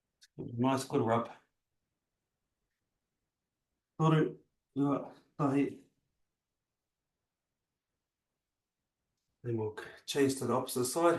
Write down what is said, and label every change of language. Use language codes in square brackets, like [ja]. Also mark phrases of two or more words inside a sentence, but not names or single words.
[en] Nice good rub. [mi] Toru, rua, tahi. [en] Then we'll change to the opposite side.